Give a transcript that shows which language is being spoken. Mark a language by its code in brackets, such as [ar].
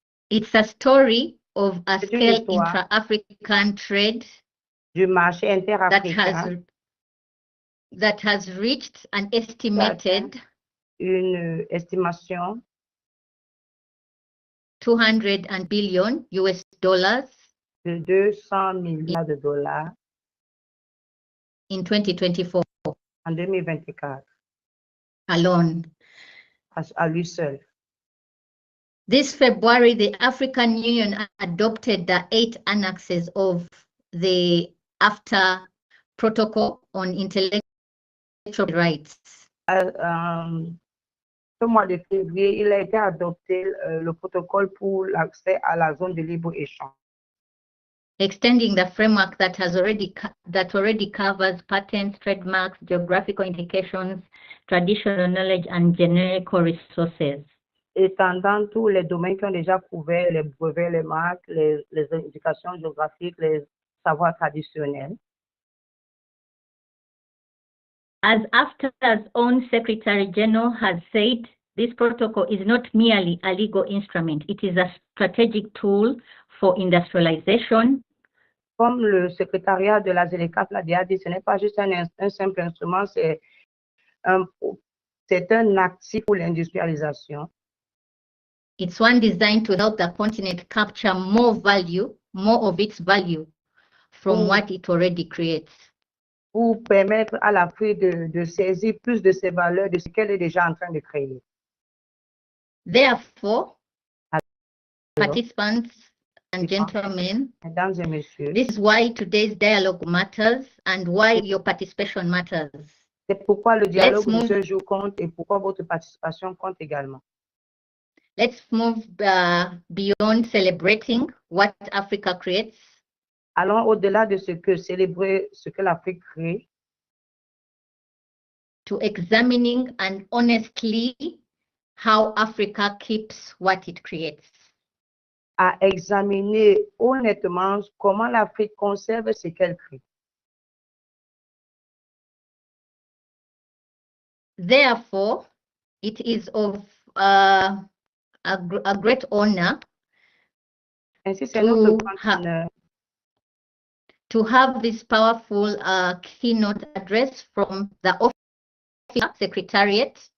[en] It's a story of a scale intra-African trade [fr] du marché interafricain [en] that has reached an estimated [fr] une estimation [en] 200 billion US dollars [fr] de 200 milliards de dollars [en] in 2024 [fr] en 2024 [en] alone. [fr] À lui seul. [en] This February, the African Union adopted the 8 annexes of the AFTA Protocol on Intellectual Rights. [fr] Ce mois de février, il a été adopté le protocole pour l'accès à la zone de libre-échange. [en] Extending the framework that already covers patents, trademarks, geographical indications, traditional knowledge, and generic resources. [fr] Étendant tous les domaines qui ont déjà couvert les brevets, les marques, les indications géographiques, les savoirs traditionnels. [en] As AFTA's own Secretary General has said, this protocol is not merely a legal instrument, it is a strategic tool for industrialization. [fr] Comme le secrétariat de la ZLECAf l'a déjà dit, ce n'est pas juste un simple instrument, c'est un actif pour l'industrialisation. [en] It's one designed to help the continent capture more of its value from what it already creates. [fr] Pour permettre à l'Afrique de saisir plus de ses valeurs de ce qu'elle est déjà en train de créer. [en] Therefore, participants and gentlemen, [fr] mesdames et messieurs, [en] this is why today's dialogue matters and why your participation matters. [fr] C'est pourquoi le dialogue de ce jour compte et pourquoi votre participation compte également. [en] Let's move beyond celebrating what Africa creates. [fr] allons au-delà de ce que célébrer ce que l'Afrique crée, [en] to examining and honestly how Africa keeps what it creates. [fr] à examiner honnêtement comment l'Afrique conserve ce qu'elle crée. [en] Therefore, it is of a great honor [fr] Ainsi, c'est notre [en] to, [fr] grand honneur [en] to have this powerful keynote address from the office secretariat